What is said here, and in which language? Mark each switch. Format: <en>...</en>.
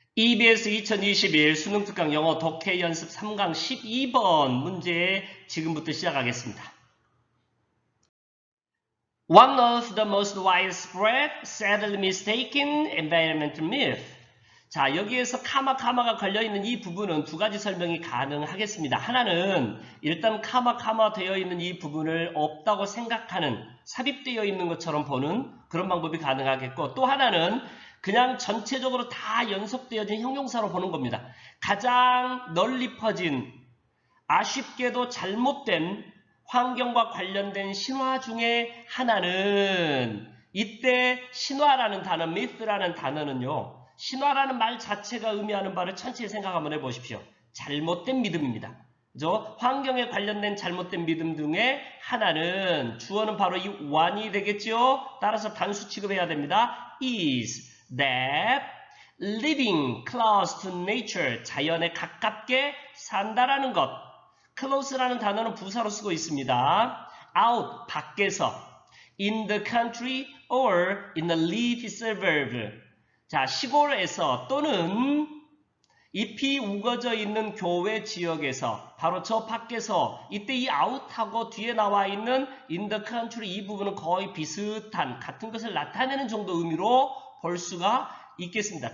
<ko>EBS 2021 수능 특강 영어 독해 연습 3강 12번 문제 지금부터 시작하겠습니다.</ko> <en>One of the most widespread, sadly mistaken environmental myth.</en> <ko>자, 여기에서 카마가 걸려있는 이 부분은 두 가지 설명이 가능하겠습니다. 하나는 일단 카마 되어 있는 이 부분을 없다고 생각하는, 삽입되어 있는 것처럼 보는 그런 방법이 가능하겠고, 또 하나는 그냥 전체적으로 다 연속되어진 형용사로 보는 겁니다. 가장 널리 퍼진, 아쉽게도 잘못된 환경과 관련된 신화 중에 하나는, 이때 신화라는 단어, myth라는 단어는요, 신화라는 말 자체가 의미하는 바를 천천히 생각 한번 해보십시오. 잘못된 믿음입니다. 그죠? 환경에 관련된 잘못된 믿음 중에 하나는, 주어는 바로 이 one이 되겠죠? 따라서 단수 취급해야 됩니다.</ko> <en>is that living close to nature,</en> <ko>자연에 가깝게 산다라는 것. close라는 단어는 부사로 쓰고 있습니다. out, 밖에서.</ko> <en>in the country or in the leafy suburb.</en> <ko>자, 시골에서 또는 잎이 우거져 있는 교외 지역에서, 바로 저 밖에서. 이때 이 out하고 뒤에 나와 있는</ko> <en>in the country</en> <ko>이 부분은 거의 비슷한, 같은 것을 나타내는 정도 의미로 볼 수가 있겠습니다.</ko>